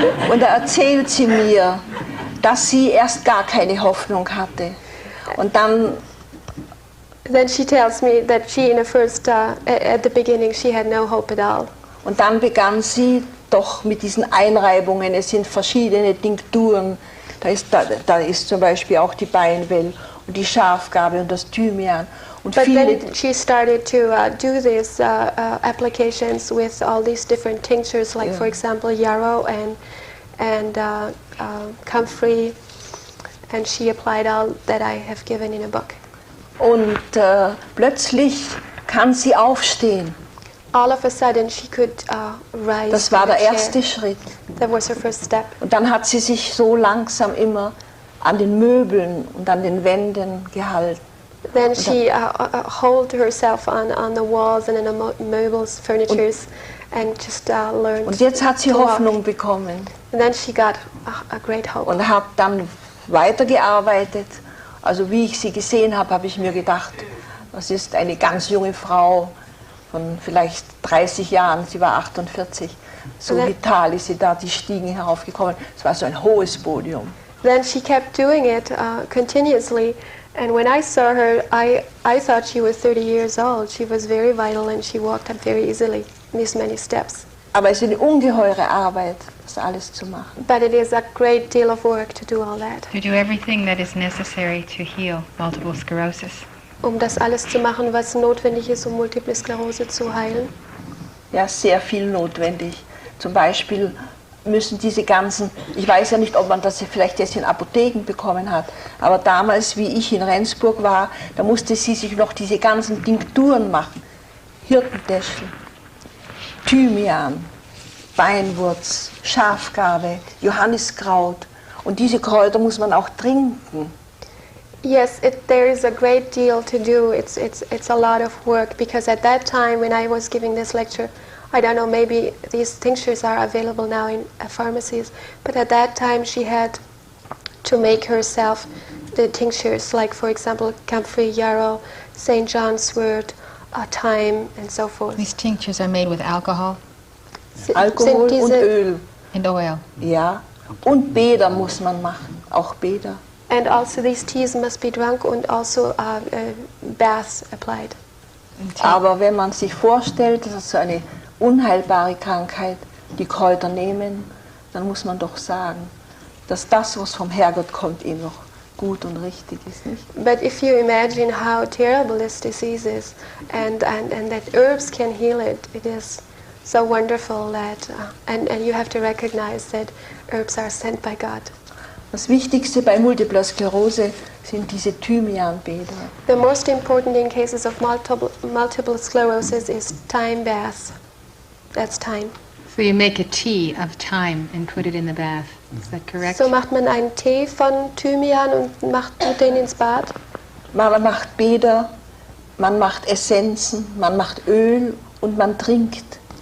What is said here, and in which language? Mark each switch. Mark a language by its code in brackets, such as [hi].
[de] Und da erzählt sie mir, dass sie erst gar keine Hoffnung hatte. Und dann [en] Then she tells me that she, in the first, at the beginning, she had no hope at all. [de] Und dann begann sie doch mit diesen Einreibungen. Es sind verschiedene Tinkturen. Da ist zum Beispiel auch die Beinwell und die Schafgarbe und das Thymian. Und [en] But [de] viele, [en] then she started to do these applications with all these different tinctures, like for example yarrow and comfrey, and she applied all that I have given in a book. [de] und plötzlich kann sie aufstehen. [en] All of a sudden she could rise. [de] Das war [en] from [de] der [en] the chair. [de] erste Schritt. [en] That was her first step. [de] Und dann hat sie sich so langsam immer an den Möbeln und an den Wänden gehalten. [en] Then she hold herself on the walls and in the meubles, furnitures, and just learned. [de] Und jetzt hat sie [en] to walk. [de] Hoffnung bekommen [en] And then she got a great hope. [de] und hat dann weitergearbeitet. Also wie ich sie gesehen habe, habe ich mir gedacht, das ist eine ganz junge Frau von vielleicht 30 Jahren, sie war 48. So vital ist sie da die Stiegen heraufgekommen. Es war so ein hohes Podium. [en] Then she kept doing it continuously, and when I saw her, I thought she was 30 years old. She was very vital, and she walked up very easily these many steps. [de] Aber es ist eine ungeheure Arbeit, das alles zu machen. [en] But it is a great deal of work to do all that. To do everything that is necessary to heal multiple sclerosis. [de] Das alles zu machen, was notwendig ist, Multiple Sklerose zu heilen. Ja, sehr viel notwendig. Zum Beispiel müssen diese ganzen, ich weiß ja nicht, ob man das vielleicht jetzt in Apotheken bekommen hat, aber damals, wie ich in Rendsburg war, da musste sie sich noch diese ganzen Tinkturen machen. Hirtentäschel, Thymian, Beinwurz, Schafgarbe, Johanniskraut. Und diese Kräuter muss man auch trinken. [en] Yes, there is a great deal to do. It's a lot of work, because at that time when I was giving this lecture, I don't know, maybe these tinctures are available now in pharmacies, but at that time she had to make herself the tinctures, like for example camphor, yarrow, St. John's wort, thyme, and so forth. These tinctures are made with alcohol [de] Alkohol und Öl. [en] and oil. [de] Ja, und Bäder muss man machen, auch Bäder. [en] And also these teas must be drunk, and also baths applied. [de] Aber wenn man sich vorstellt, das ist so eine unheilbare Krankheit, die Kräuter nehmen, dann muss man doch sagen, dass das, was vom Herrgott kommt, eh noch gut und richtig ist, nicht? [en] But if you imagine how terrible this disease is, and that herbs can heal it, it is so wonderful that, and you have to recognize that herbs are sent by God. [de] Das Wichtigste bei Multipler Sklerose sind diese Thymianbäder. [en] The most important in cases of multiple sclerosis is thyme bath. That's thyme. So you make a tea of thyme and put it in the bath. Is that correct? [de] So macht man einen Tee von Thymian und tut den ins Bad. Man macht Bäder, man macht Essenzen, man macht Öl und man trinkt.